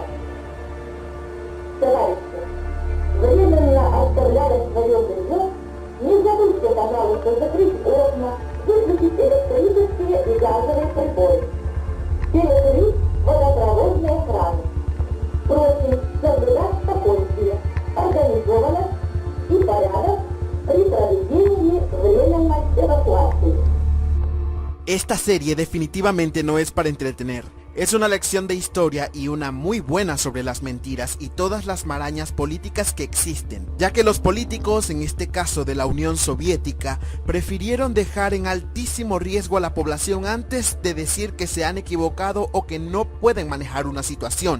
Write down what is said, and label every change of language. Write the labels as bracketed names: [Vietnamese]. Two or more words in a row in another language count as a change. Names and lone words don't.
[Russian] Товарищи, временно оставляя свое жилье, не забудьте, пожалуйста, закрыть окна, выключить электрические и газовые приборы, перекрыть водопроводные краны. Просим соблюдать спокойствие, организованность и порядок при проведении временной эвакуации. [Spanish] Esta serie definitivamente no es para entretener. Es una lección de historia y una muy buena sobre las mentiras y todas las marañas políticas que existen, ya que los políticos, en este caso de la Unión Soviética, prefirieron dejar en altísimo riesgo a la población antes de decir que se han equivocado o que no pueden manejar una situación.